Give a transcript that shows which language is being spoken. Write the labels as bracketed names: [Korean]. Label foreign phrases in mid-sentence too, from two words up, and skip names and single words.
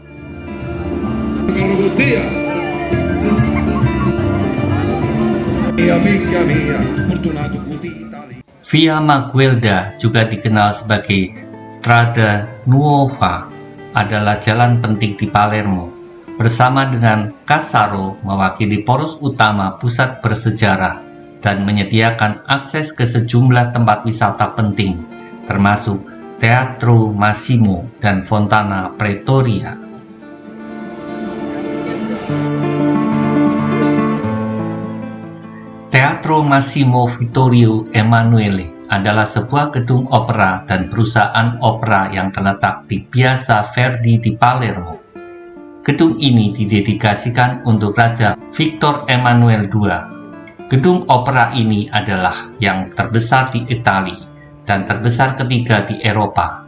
[Indonesian] Via Maguelda, juga dikenal sebagai Strada Nuova, adalah jalan penting di Palermo, bersama dengan Casaro mewakili poros utama pusat bersejarah dan menyediakan akses ke sejumlah tempat wisata penting, termasuk Teatro Massimo dan Fontana Pretoria. Teatro Massimo Vittorio Emanuele adalah sebuah gedung opera dan perusahaan opera yang terletak di Piazza Verdi di Palermo. Gedung ini didedikasikan untuk Raja Victor Emmanuel II. Gedung opera ini adalah yang terbesar di Italia dan terbesar ketiga di Eropa.